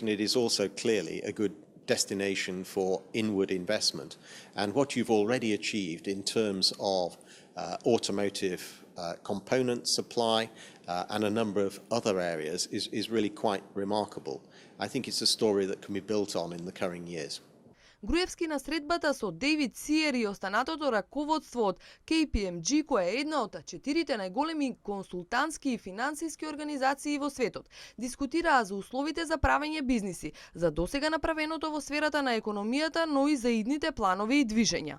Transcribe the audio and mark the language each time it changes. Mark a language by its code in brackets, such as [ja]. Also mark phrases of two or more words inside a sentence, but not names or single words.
[en] It is also clearly a good destination for inward investment. And what you've already achieved in terms of automotive component supply and a number of other areas is really quite remarkable. I think it's a story that can be built on in the coming years. [mk] Груевски на средбата со Дейвид Сиер и останатото раководство од KPMG, која е една од 4 најголеми консултантски и финансиски организации во светот, дискутираа за условите за правење бизниси, за досега направеното во сферата на економијата, но и за идните планови и движења.